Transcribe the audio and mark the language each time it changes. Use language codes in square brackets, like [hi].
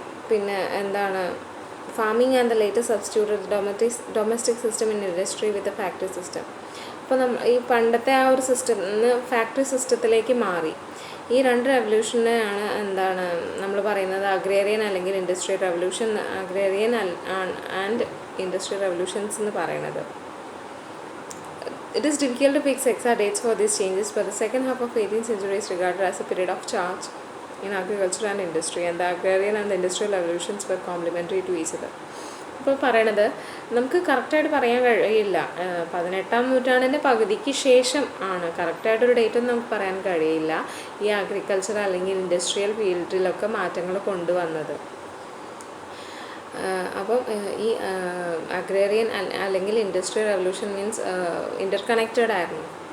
[ml] പിന്നെ എന്താണ് [en] farming and the later substituted domestic system in industry with the factory system. [ml] അപ്പോൾ ഈ പണ്ടത്തെ ആ ഒരു സിസ്റ്റം ഫാക്ടറി സിസ്റ്റത്തിലേക്ക് മാറി. ഈ രണ്ട് റെവല്യൂഷനെയാണ് എന്താണ് നമ്മൾ പറയുന്നത് അഗ്രേറിയൻ അല്ലെങ്കിൽ industrial revolution, agrarian and industrial revolutions എന്ന് പറയുന്നത്. [en] It is difficult to fix exact dates for these changes, but the second half of 18th century is regarded as a period of change in agriculture and industry, and the agrarian and the industrial revolutions were complementary to each other. [ml] ഇപ്പോൾ പറയണത് നമുക്ക് കറക്റ്റായിട്ട് പറയാൻ കഴിയില്ല. 18-ാം നൂറ്റാണ്ടിൻ്റെ പകുതിക്ക് ശേഷം ആണ്, കറക്റ്റായിട്ടൊരു ഡേറ്റൊന്നും നമുക്ക് പറയാൻ കഴിയില്ല, ഈ അഗ്രികൾച്ചർ അല്ലെങ്കിൽ ഇൻഡസ്ട്രിയൽ ഫീൽഡിലൊക്കെ മാറ്റങ്ങൾ കൊണ്ടുവന്നത്. അപ്പം ഈ അഗ്രേറിയൻ അല്ലെങ്കിൽ ഇൻഡസ്ട്രിയൽ റെവല്യൂഷൻ മീൻസ് ഇൻ്റർകണക്റ്റഡ് ആയിരുന്നു.